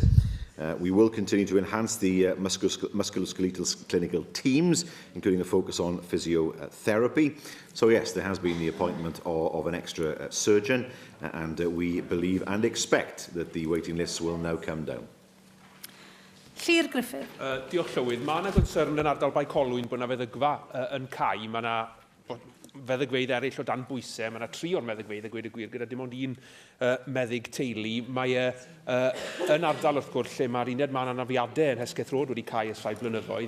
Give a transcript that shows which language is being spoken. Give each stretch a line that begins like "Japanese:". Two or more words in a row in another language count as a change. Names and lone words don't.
English: We will continue to enhance the musculoskeletal clinical teams, including a focus on physiotherapy. So yes, there has been the appointment of an extra surgeon, and we believe and expect that the waiting lists will now come down. Llyr Griffith.
Welsh: Diolch Llywydd. Mae yna concern yn ardal Baicolwyn bod yna feddygfa yn cau. Mae yna feddygfeydd eraill o dan bwysau. Mae yna 3 o'r meddygfeydd, a gweud y gwir, gyda dim ond un meddyg teulu. Mae yn ardal wrth gwrs lle mae'r uned man anafiadau yn Hesgeth Road wedi cau ers 5 blynyddoedd.